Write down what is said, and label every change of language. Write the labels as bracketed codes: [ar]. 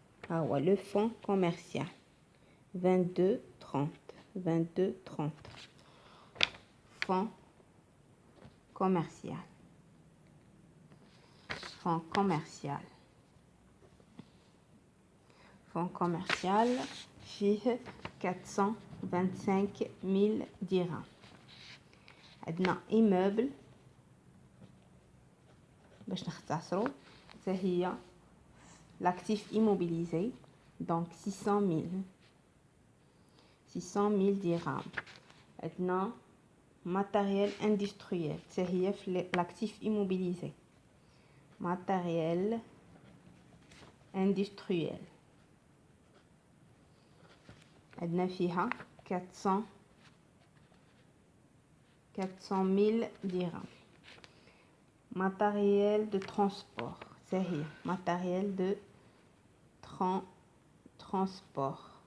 [ar] ها هو [fr] le fonds commercial 22,30 fonds commercial [ar] فيه [fr] 425 000 dirhams. [ar] عندنا immeuble باش نختصروا، حتى هي [fr] l'actif immobilisé. donc 600 000 dirhams. [ar] عندنا [fr] matériel industriel، [ar] حتى هي في [fr] l'actif immobilisé. matériel industriel. عندنا فيها 400 000 dirhams. Matériel de transport. C'est matériel de transport.